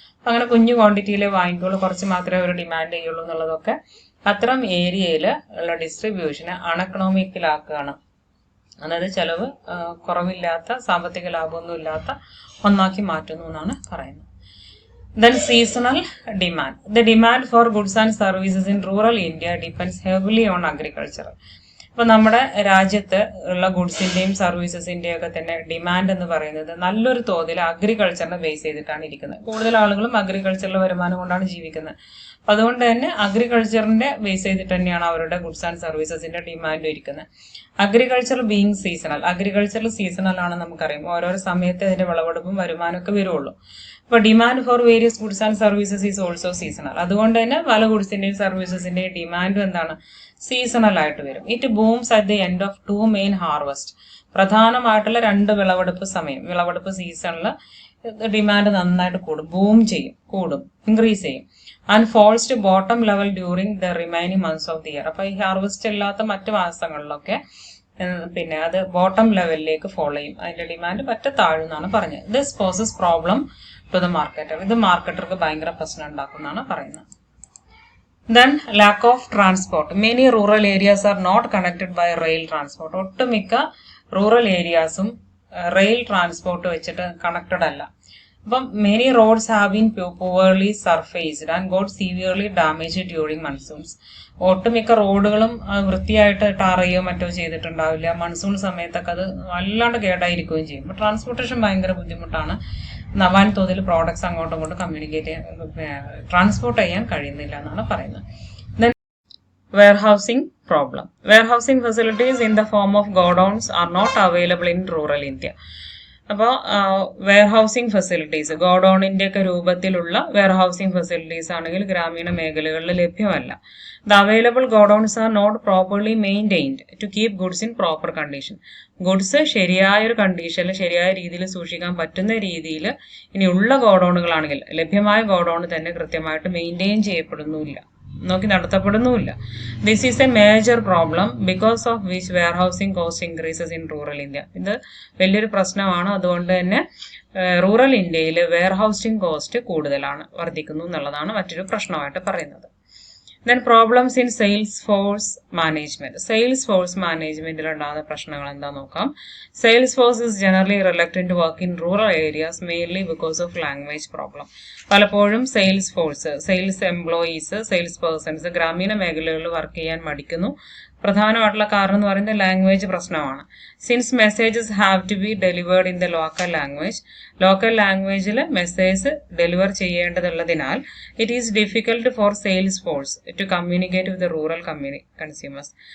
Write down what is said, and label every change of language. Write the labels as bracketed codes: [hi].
[ml] അങ്ങനെ കുഞ്ഞു ക്വാണ്ടിറ്റിയിൽ വാങ്ങിക്കുള്ളൂ, കുറച്ച് മാത്രമേ അവർ ഡിമാൻഡ് ചെയ്യുള്ളൂ എന്നുള്ളതൊക്കെ അത്തരം ഏരിയയിൽ ഉള്ള ഡിസ്ട്രിബ്യൂഷനെ അൺഎക്കണോമിക്കലാക്കുകയാണ്. അതായത് ചെലവ് കുറവില്ലാത്ത, സാമ്പത്തിക ലാഭമൊന്നും ഇല്ലാത്ത ഒന്നാക്കി മാറ്റുന്നു എന്നാണ് പറയുന്നത്. [en] Then seasonal demand. The demand for goods and services in rural India depends heavily on agriculture. [ml] അപ്പോൾ നമ്മുടെ രാജ്യത്ത് ഉള്ള ഗുഡ്സിന്റെയും സർവീസസിന്റെയും ഒക്കെ തന്നെ ഡിമാൻഡ് എന്ന് പറയുന്നത് നല്ലൊരു തോതിൽ അഗ്രികൾച്ചറിനെ ബേസ് ചെയ്തിട്ടാണ് ഇരിക്കുന്നത്. കൂടുതൽ ആളുകളും അഗ്രികൾച്ചറിലെ വരുമാനം കൊണ്ടാണ് ജീവിക്കുന്നത്. അതുകൊണ്ട് തന്നെ അഗ്രികൾച്ചറിന്റെ ബേസ് ചെയ്തിട്ട് തന്നെയാണ് അവരുടെ ഗുഡ്സ് ആൻഡ് സർവീസസിന്റെ ഡിമാൻഡ് ഇരിക്കുന്നത്. [en] agriculture being seasonal, [ml] agriculture seasonal ആണ് നമുക്കറിയാം. ഓരോരോ സമയത്ത് അതിന്റെ വിളവെടുപ്പും വരുമാനമൊക്കെ വരുള്ളൂ. അപ്പൊ [en] Demand for various goods and services is also seasonal. [ml] അതുകൊണ്ട് തന്നെ പല ഗുഡ്സിന്റെയും സർവീസസിന്റെയും ഡിമാൻഡും എന്താണ്, സീസണൽ ആയിട്ട് വരും. [en] It booms at the end of 2 main harvest. [ml] പ്രധാനമായിട്ടുള്ള 2 വിളവെടുപ്പ് സമയം, വിളവെടുപ്പ് സീസണിൽ ഡിമാൻഡ് നന്നായിട്ട് കൂടും, ഇൻക്രീസ് ചെയ്യും. [en] And falls to bottom level during the remaining months of the year. [ml] അപ്പൊ ഈ ഹാർവസ്റ്റ് ഇല്ലാത്ത മറ്റു മാസങ്ങളിലൊക്കെ പിന്നെ അത് ബോട്ടം ലെവലിലേക്ക് ഫോളോ ചെയ്യും, അതിന്റെ ഡിമാൻഡ് പറ്റ താഴുന്നാണ് പറഞ്ഞത്. [en] This poses problem to the marketer. [ml] ഇത് മാർക്കറ്റർക്ക് ഭയങ്കര പ്രശ്നം ഉണ്ടാക്കുന്നതാണ് പറയുന്നത്. [en] Then lack of transport. Many rural areas are not connected by rail transport. [ml] ഒട്ടുമിക്ക റൂറൽ ഏരിയാസും റെയിൽ ട്രാൻസ്പോർട്ട് വെച്ചിട്ട് കണക്റ്റഡ് അല്ല. [en] അപ്പം many roads have been poorly surfaced and got severely damage during monsoons. [ml] ഒട്ടുമിക്ക റോഡുകളും വൃത്തിയായിട്ട് ടാറയോ മറ്റോ ചെയ്തിട്ടുണ്ടാവില്ല. മൺസൂൺ സമയത്തൊക്കെ അത് വല്ലാണ്ട് കേടായിരിക്കുകയും ചെയ്യും. അപ്പോൾ ട്രാൻസ്പോർട്ടേഷൻ ഭയങ്കര ബുദ്ധിമുട്ടാണ്. വൻ തോതിൽ പ്രോഡക്ട്സ് അങ്ങോട്ടും ഇങ്ങോട്ടും ട്രാൻസ്പോർട്ട് ചെയ്യാൻ കഴിയുന്നില്ല എന്നാണ് പറയുന്നത്. [en] Then warehousing problem. Warehousing facilities in the form of godowns are not available in rural India. [ml] അപ്പോൾ വെയർഹൗസിംഗ് ഫെസിലിറ്റീസ്, ഗോഡൌണിന്റെ ഒക്കെ രൂപത്തിലുള്ള വെയർഹൗസിംഗ് ഫെസിലിറ്റീസ് ആണെങ്കിൽ ഗ്രാമീണ മേഖലകളിൽ ലഭ്യമല്ല. [en] The available godowns are not properly maintained to keep goods in proper condition. [ml] Goods ശരിയായൊരു കണ്ടീഷനിൽ ശരിയായ രീതിയിൽ സൂക്ഷിക്കാൻ പറ്റുന്ന രീതിയിൽ ഇനിയുള്ള ഗോഡൌണുകളാണെങ്കിൽ ലഭ്യമായ ഗോഡൌൺ തന്നെ കൃത്യമായിട്ട് maintain നടത്തപ്പെടുന്നുമില്ല. [en] This is a major problem because of which warehousing cost increases in rural India. [ml] ഇത് വലിയൊരു പ്രശ്നമാണ്. അതുകൊണ്ട് തന്നെ റൂറൽ ഇന്ത്യയിൽ വെയർഹൗസിംഗ് കോസ്റ്റ് കൂടുതലാണ്, വർദ്ധിക്കുന്നു എന്നുള്ളതാണ് മറ്റൊരു പ്രശ്നമായിട്ട് പറയുന്നത്. [en] Then problems in sales force management. [ml] Sales force management ഉണ്ടാകുന്ന പ്രശ്നങ്ങൾ എന്താ നോക്കാം. [en] Sales force is generally reluctant to work in rural areas mainly because of language problem. [ml] പലപ്പോഴും സെയിൽസ് എംപ്ലോയീസ്, സെയിൽസ് പേഴ്സൺസ് ഗ്രാമീണ മേഖലകളിൽ വർക്ക് ചെയ്യാൻ മടിക്കുന്നു. പ്രധാനമായിട്ടുള്ള കാരണം എന്ന് പറയുന്നത് ലാംഗ്വേജ് പ്രശ്നമാണ്. [en] since messages have to be delivered in the local ലാംഗ്വേജിൽ [ml] message deliver ചെയ്യേണ്ടതുള്ളതിനാൽ [en] It is difficult for sales force to communicate with rural consumers.